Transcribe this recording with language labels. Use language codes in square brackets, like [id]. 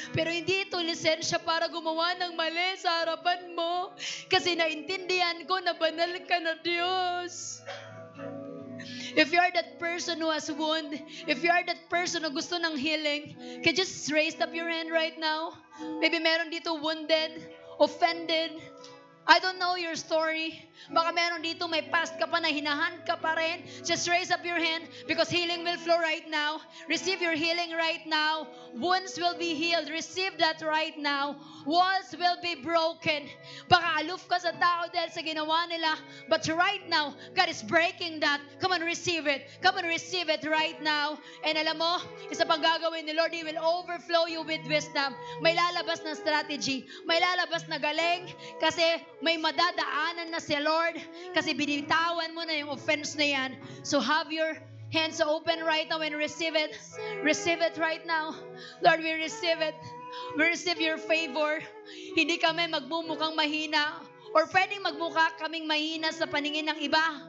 [tl] Pero hindi ito lisensya para gumawa ng mali sa harapan mo. Kasi naintindihan ko na banal ka na Diyos. [en] If you are that person who has wound, if you are that person [tl] na gusto ng [en] healing, can you just raise up your hand right now? Maybe [tl] meron dito [en] wounded, offended. I don't know your story. [tl] Baka meron dito may past ka pa na hinahan ka pa rin. [en] Just raise up your hand because healing will flow right now. Receive your healing right now. Wounds will be healed. Receive that right now. Walls will be broken. [tl] Baka aloof ka sa tao dahil sa ginawa nila. [en] But right now, God is breaking that. Come on, receive it. Come on, receive it right now. [tl] And alam mo, isa pang gagawin ni Lord, [en] He will overflow you with wisdom. [tl] May lalabas na strategy. May lalabas na galing. Kasi may madadaanan na si Lord. Kasi binitawan mo na yung offense na yan. [en] So have your hands open right now and receive it. Receive it right now. Lord, we receive it. We receive your favor. [tl] Hindi kami magmumukhang mahina Or pwedeng magmukha kaming mahina sa paningin ng iba.